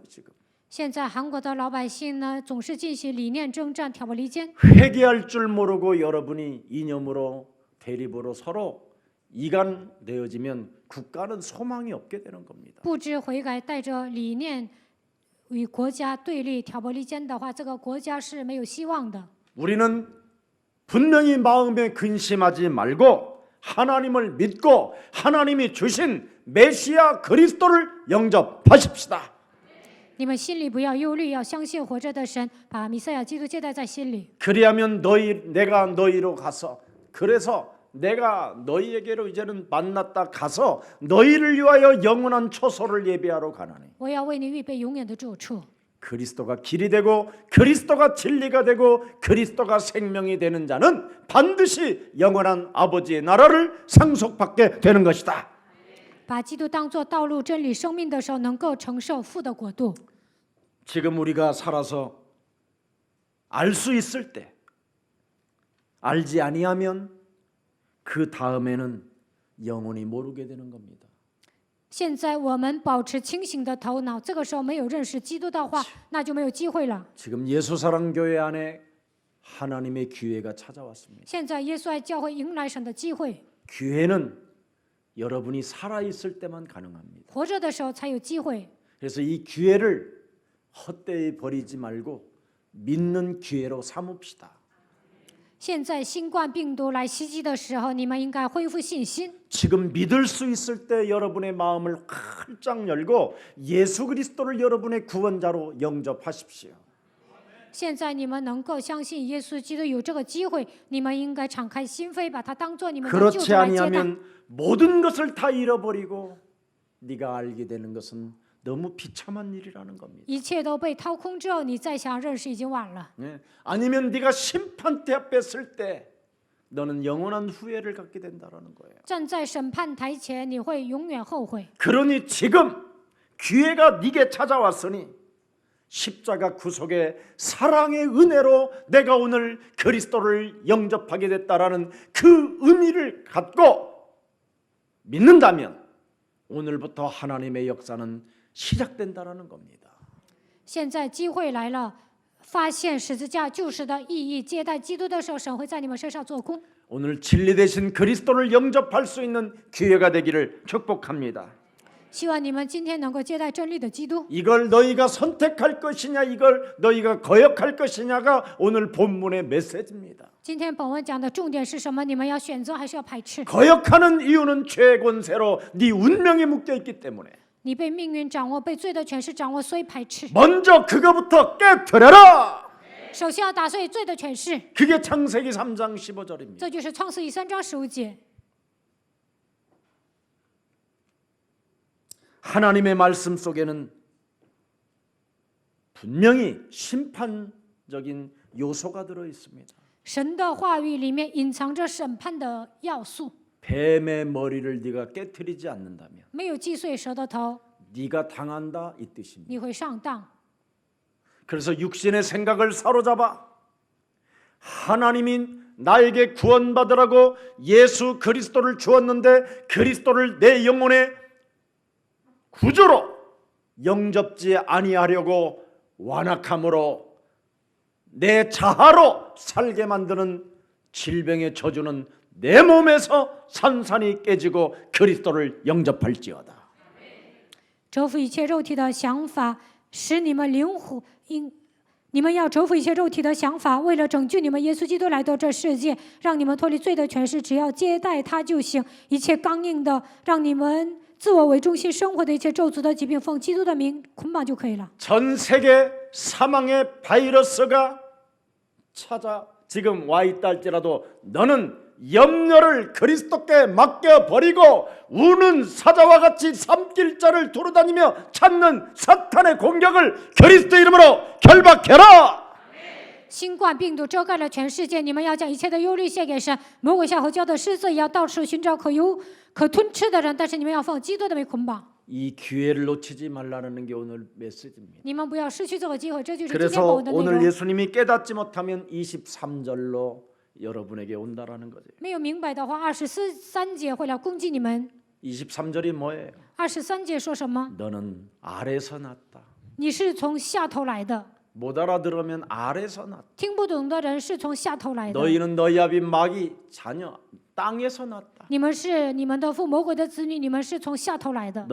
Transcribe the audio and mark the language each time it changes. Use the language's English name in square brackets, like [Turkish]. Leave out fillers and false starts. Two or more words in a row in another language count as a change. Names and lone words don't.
[Korean] 지금 [Chinese] 现在韩国的老百姓呢，总是进行理念征战、挑拨离间。 [Korean] 회개할 줄 모르고 여러분이 이념으로 대립으로 서로 이간되어지면 국가는 소망이 없게 되는 겁니다. [Chinese] 不知悔改，带着理念与国家对立、挑拨离间的话，这个国家是没有希望的。 [Korean] 우리는 분명히 마음에 근심하지 말고 하나님을 믿고 하나님이 주신 메시아 그리스도를 영접하십시다. [Chinese] 你们心里不要忧虑，要相信活着的神，把弥赛亚基督接待在心里。 [Korean] 그리하면 내가 너희로 가서 그래서 내가 너희에게로 이제는 만났다 가서 너희를 위하여 영원한 초소를 예비하러 가나니 [Chinese] 我要为你预备永远的住处。 [Korean] 그리스도가 길이 되고 그리스도가 진리가 되고 그리스도가 생명이 되는 자는 반드시 영원한 아버지의 나라를 상속받게 되는 것이다. [Chinese] 把基督当作道路、真理、生命的时候，能够承受父的国度。 [Korean] 지금 우리가 살아서 알 수 있을 때 알지 아니하면 그 다음에는 영원히 모르게 되는 겁니다. [Chinese] 现在我们保持清醒的头脑，这个时候没有认识基督的话，那就没有机会了。 [Korean] 지금 예수사랑교회 안에 하나님의 기회가 찾아왔습니다. [Chinese] 现在耶稣爱教会迎来神的机会， [Korean] 기회는 여러분이 살아있을 때만 가능합니다. [Chinese] 活着的时候才有机会。 [Korean] 그래서 이 기회를 헛되이 버리지 말고 믿는 기회로 삼읍시다. [Chinese] 现在新冠病毒来袭击的时候，你们应该恢复信心。 [Korean] 지금 믿을 수 있을 때 여러분의 마음을 활짝 열고 예수 그리스도를 여러분의 구원자로 영접하십시오. [Chinese] 现在你们能够相信耶稣基督有这个机会，你们应该敞开心扉，把它当做你们的救 [Korean] 그렇지 [Chinese] 主来接待。 [Korean] 아니하면 모든 것을 다 잃어버리고 네가 알게 되는 것은 너무 비참한 일이라는 겁니다. [Chinese] 一切都被掏空之后，你再想认识已经晚了。 [Korean] 아니면 네가 심판대 앞에 설 때 너는 영원한 후회를 갖게 된다라는 거예요. [Chinese] 站在审判台前，你会永远后悔。 [Korean] 그러니 지금 기회가 네게 찾아왔으니 십자가 구속의 사랑의 은혜로 내가 오늘 그리스도를 영접하게 됐다라는 그 의미를 갖고 믿는다면 오늘부터 하나님의 역사는 시작된다라는 겁니다. [Chinese] 现在机会来了，发现十字架救赎的意义，接待基督的时候，神会在你们身上做工。 [Korean] 오늘 진리 되신 그리스도를 영접할 수 있는 기회가 되기를 축복합니다. [Chinese] 希望你们今天能够接待真理的基督。 [Korean] 이걸 너희가 선택할 것이냐, 이걸 너희가 거역할 것이냐가 오늘 본문의 메시지입니다. [Chinese] 今天本文讲的重点是什么？你们要选择还是要排斥？ [Korean] 거역하는 이유는 죄의 권세로 네 운명에 묶여 있기 때문에 [Chinese] 你被命运掌握，被罪的权势掌握，所以排斥。 [Korean] 먼저 그거부터 깨트려라. [Chinese] 首先要打碎罪的权势， [Korean] 그게 창세기 3장 15절입니다. [Chinese] 这就是创世记3章15节。 [Korean] 하나님의 말씀 속에는 분명히 심판적인 요소가 들어 있습니다. [Chinese] 神的话语里面隐藏着审判的要素， [Korean] 뱀의 머리를 네가 깨트리지 않는다면 [Chinese] 没有击碎蛇的头， [Korean] 네가 당한다 이 뜻입니다. [Chinese] 你会上当。 [Korean] 그래서 육신의 생각을 사로잡아 하나님이 나에게 구원받으라고 예수 그리스도를 주었는데 그리스도를 내 영혼의 구주로 영접지 아니하려고 완악함으로 내 자아로 살게 만드는 질병의 저주는 내 몸에서 산산이 깨지고 그리스도를 영접할지어다. [Chinese] 折服一切肉体的想法，使你们灵魂你们要折服一切肉体的想法，为了拯救你们，耶稣基督来到这世界，让你们脱离罪的权势，只要接待他就行。一切刚硬的，让你们自我为中心生活的一切咒诅的疾病，奉基督的名捆绑就可以了。 [Korean] 전 세계 사망의 바이러스가 찾아 지금 와 있다 할지라도 너는 염려를 그리스도께 맡겨버리고 우는 사자와 같이 삼킬자를 두루다니며 찾는 사탄의 공격을 그리스도 이름으로 결박해라. [Chinese] 新冠病毒遮盖了全世界，你们要将一切的忧虑献给神。魔鬼像吼叫的狮子一样，到处寻找可吞吃的人，但是你们要奉基督的名捆绑。 [Korean] 이 기회를 놓치지 말라는 게 오늘 메시지입니다. [Chinese] 你们不要失去这个机会，这就是今天本 [Korean] 그래서 [Chinese] 文的内 [Korean] 오늘 [Chinese] 容。 [Korean] 예수님이 깨닫지 못하면 23절로 여러분에게 온다라는 거죠. [Chinese] 没有明白的话，23节会来攻击你们。 [Korean] 23절이 뭐예요? [Chinese] 23 节说什么？ [Korean] 너는 아래서 났다. [Chinese] 你是从下头来的， [Korean] 못 알아들으면 아래서 났다. [Chinese] 听不懂的人是从下头来的。 [Korean] 너희는 너희 아비 마귀 자녀 땅에서 났다. [Chinese] 你们是你们的父魔鬼的子女，你们是从下头来的。